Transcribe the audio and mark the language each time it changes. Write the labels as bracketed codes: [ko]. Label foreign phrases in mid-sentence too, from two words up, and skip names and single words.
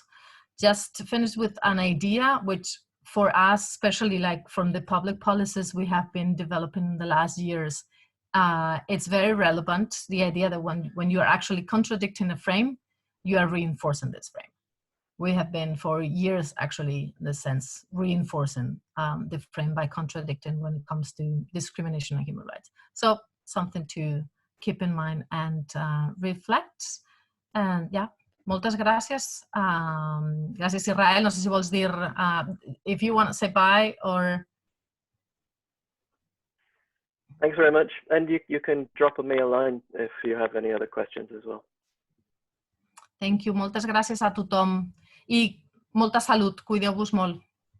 [en] Just to finish with an idea, which for us, especially like from the public policies we have been developing in the last years, it's very relevant, the idea that when you are actually contradicting a frame, you are reinforcing this frame. We have been for years, actually, in the sense, reinforcing the frame by contradicting when it comes to discrimination and human rights. So something to keep in mind and reflect. And yeah, [ca] moltes gràcies. Gràcies, Israel. No sé si vols dir, [en] if you want to say bye or... Thanks very much. And you can drop me a line if you have any other questions as well. Thank you. [ca] Moltes gràcies a tothom. I molta salut. Cuideu-vos molt.